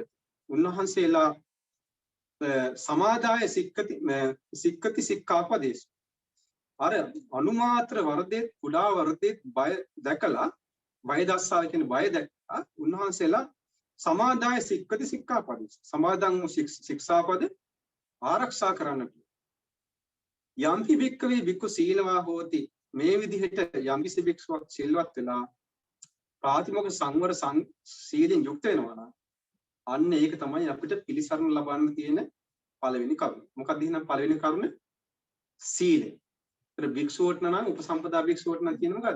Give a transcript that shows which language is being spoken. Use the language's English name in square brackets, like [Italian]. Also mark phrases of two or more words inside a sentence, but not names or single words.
[Pali] උන්වහන්සේලා සමාදාය සික්කති සික්ඛාපදේශ. [Sinhala] අර අනුමාත්‍ර වර්ධේ කුඩා වර්ධේ බය දැකලා බයදස්සාව කියන්නේ බය දැක්කා උන්වහන්සේලා [Pali] සමාදාය සික්කති සික්ඛාපදේශ. [Sinhala] සමාදන් වූ ශික්ෂාපද ආරක්ෂා කරන්නට. [Pali] යම්පි භික්කවේ භික්ඛු සීලවා හෝති. [Sinhala] මේ විදිහට යම්කිසි භික්ෂුවක් සිල්වත් වෙලා ප්‍රාතිමෝක්ෂ සංවර සීලෙන් යුක්ත වෙනවා නම් අන්න ඒක තමයි අපිට පිළිසරණ ලබන්න තියෙන පළවෙනි කරුණ. මොකක්ද එහෙනම් පළවෙනි කරුණ? සීලය. ඒතර භික්ෂුවට නම් උපසම්පදා භික්ෂුවට නම් තියෙන මොකද්ද?